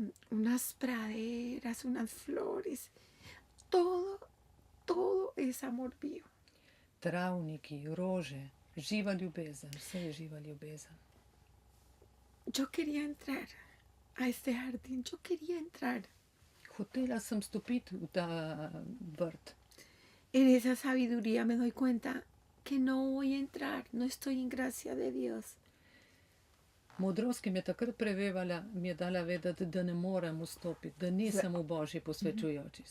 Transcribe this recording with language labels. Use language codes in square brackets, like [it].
[es] unas praderas, unas flores, todo es amor vivo. [sl] Travniki, rože, živa ljubezen, vse je živa ljubezen. [es] Yo quería entrar a este jardín, yo quería entrar. [sl] hotela sem stopiti v ta vrt. [es] En esa sabiduría me doy cuenta que no voy a entrar, no estoy en gracia de Dios. [sl] Modrost, ki mi je takrat prevevala, mi je dala vedeti, da ne morem vstopiti, da nisem v Božji posvečujoči.